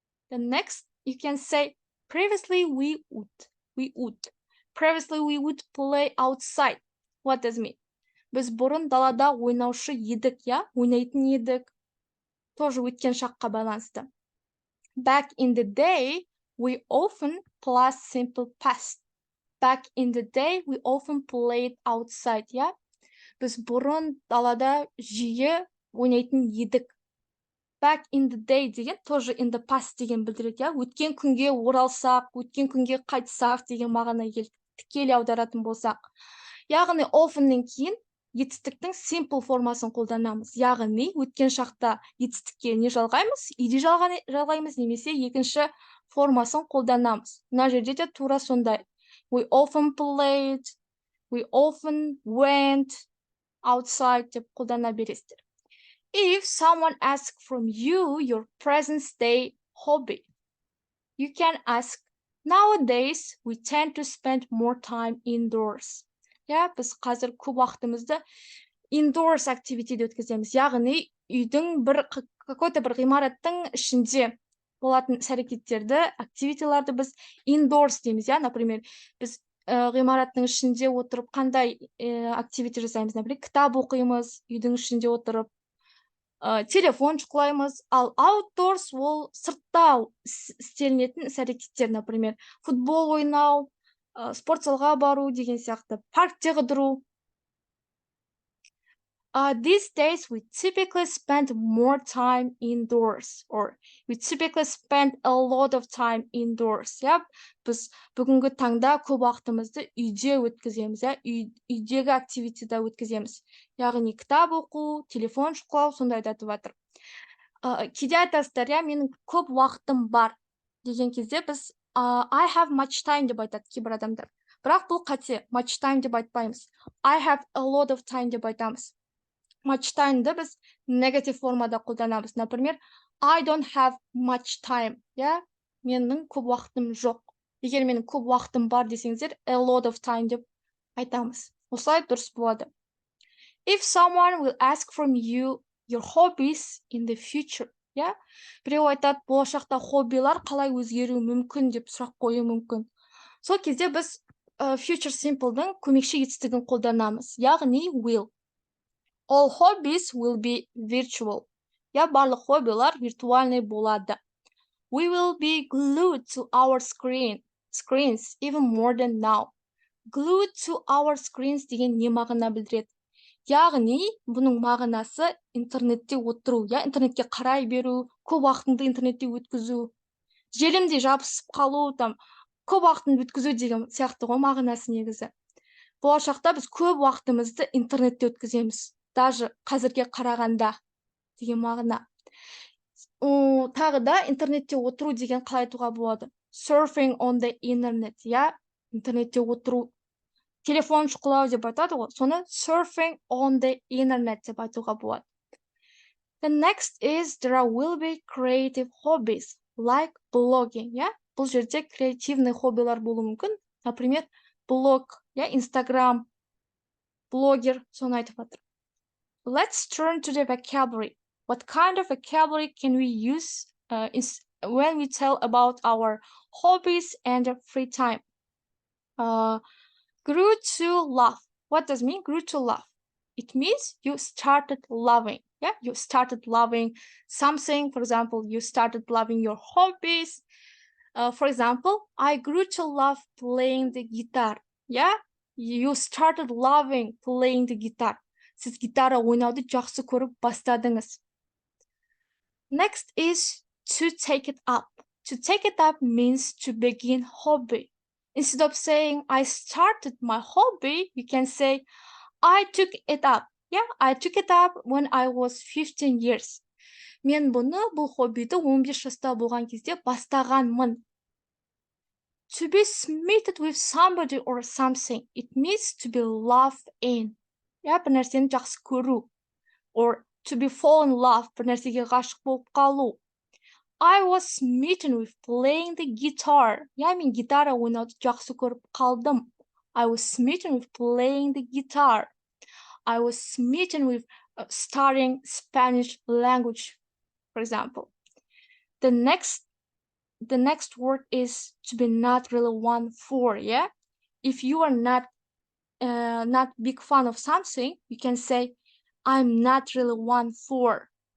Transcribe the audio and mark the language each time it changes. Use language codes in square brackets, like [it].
[en] The next, you can say, previously we would. Previously we would play outside. What does it mean? [kk] Біз бұрын далада ойнаушы едік, я? Ойнайтын едік. Тоже өткен шаққа байланысты. [en] Back in the day, we often plus simple past. Back in the day, we often played outside, я? [kk] Біз бұрын далада жиі ойнайтын едік. [en] Back in the day [kk] деген тоже [en] in the past [kk] деген білдіреді, я? Өткен күнге оралсақ, өткен күнге қайтсақ деген мағына келді. Тікелей аударатын болсақ. Яғни often-нен кейін етістіктің simple формасын қолданамыз. Яғни өткен шақта етістікке не жалғаймыз? Иди жалғаймыз, немесе екінші формасын қолданамыз. Мына жерде де тура сондай. [en] We often played, we often went outside [kk] деп қолдана бересіздер. [en] If someone asks from you your present day hobby, you can ask, nowadays we tend to spend more time indoors. [kk] Yeah, біз қазір көп уақытымызды indoors activity-де өткіземіз. Яғни үйдің какой-то бір ғимараттың ішінде болатын іс-әрекеттерді, активитиларды біз indoors дейміз, я? Например, біз ғимараттың ішінде отырып қандай активити жасаймыз? Например, кітап оқимыз, үйдің ішінде отырып, телефон шұқылаймыз, ал outdoors ол сыртта істелінетін іс-әрекеттер, например, футбол ойнау, спорт залға бару деген сияқты, паркте қыдыру. [en] These days we typically spend more time indoors, or we typically spend a lot of time indoors. Yeah? [kk] Біз бүгінгі таңда көп уақытымызды үйде өткіземіз, үйдегі активитида өткіземіз. Яғни кітап оқу, телефон шұқылау, сондай айтып жатыр. Кейде айтасыздар, менің көп уақытым бар деген кезде біз [en] I have much time [kk] деп айтады кейбір адамдар. Бірақ бұл қате, much time деп айтпаймыз. [en] I have a lot of time [kk] деп айтамыз. Much time-ды біз негатив формада қолданамыз. [en] Например, I don't have much time. [kk] Менің көп уақытым жоқ. Егер менің көп уақытым бар десеңіздер, [en] a lot of time [kk] деп айтамыз. Осылай дұрыс болады. [en] If someone will ask from you your hobbies in the future. [kk] Біреу айтады, болашақта хоббилар қалай өзгеруі мүмкін деп сұрақ қою мүмкін. Сол кезде біз future simple-дің көмекші етістігін қолданамыз. Яғни [en] will. All hobbies will be virtual. [kk] Барлық хоббилар виртуальный болады. [en] We will be glued to our screens even more than now. Glued to our screens [kk] деген не мағына білдіреді? Яғни, бұның мағынасы интернетте отыру, интернетке қарай беру, көп уақытыңды интернетте өткізу, желімде жабысып қалу, көп уақытыңды өткізу деген сияқты ғой мағынасы негізі. Болашақта біз көп уақытымызды интернетте өткіземіз. Даже қазірге қарағанда деген мағына. Тағы да интернетте отыру деген қалай айтуға болады? [en] Surfing on the internet, [kk] интернетте отыру. Телефон шұқылау деп айтады ғой. Соны [en] surfing on the internet [kk] деп айтуға болады. [en] The next is there will be creative hobbies like blogging, [kk] Бұл жерде креативный хоббилар болуы мүмкін. Например, блог, Instagram, блогер, соны айтып жатыр. [en] Let's turn to the vocabulary. What kind of vocabulary can we use when we tell about our hobbies and free time? Grew to love. What does it mean, grew to love? It means you started loving. You started loving something. For example, you started loving your hobbies. For example, I grew to love playing the guitar. You started loving playing the guitar. [kk] Siz gitara oynауды жақсы көріп бастадыңыз. [en] Next is to take it up. To take it up means to begin hobby. Instead of saying I started my hobby, you can say I took it up. Yeah, I took it up when I was 15 years. [kk] Мен бұл хоббиді 15 жаста болған кезде бастағанмын. [en] To be smitten with somebody or something, it means to be loved in. [kk] Yeah, бір нәрсені жақсы көру. [en] Or to be fall in love, [kk] бір нәрсеге ғашық болып қалу. [en] I was smitten with playing the guitar. [kk] Yeah, мен гитара ойнауды жақсы көріп қалдым. [en] I was smitten with playing the guitar. I was smitten with studying Spanish language, for example. The next word is to be not really one for. Yeah, if you are not big fan of something, you can say I'm not really one for.